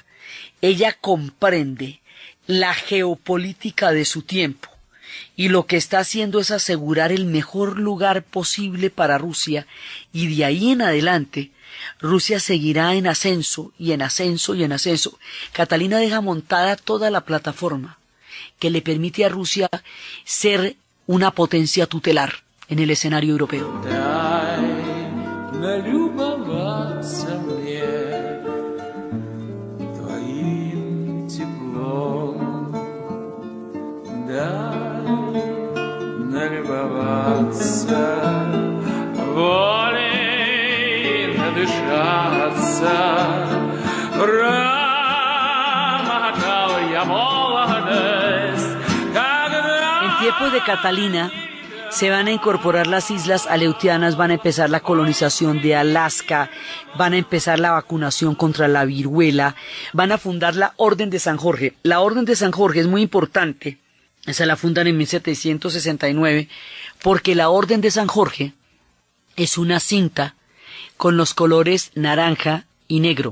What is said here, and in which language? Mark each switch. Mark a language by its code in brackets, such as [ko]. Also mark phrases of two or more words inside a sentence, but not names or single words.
[es] Ella comprende la geopolítica de su tiempo, y lo que está haciendo es asegurar el mejor lugar posible para Rusia, y de ahí en adelante Rusia seguirá en ascenso y en ascenso y en ascenso. Catalina deja montada toda la plataforma que le permite a Rusia ser una potencia tutelar en el escenario europeo. [ru] Дай налюбоваться мне твоим теплом, дай налюбоваться волей надышаться, промотал я молодость, когда... [es] En tiempos de Catalina se van a incorporar las islas aleutianas, van a empezar la colonización de Alaska, van a empezar la vacunación contra la viruela, van a fundar la Orden de San Jorge. La Orden de San Jorge es muy importante, esa la fundan en 1769, porque la Orden de San Jorge es una cinta con los colores naranja y negro.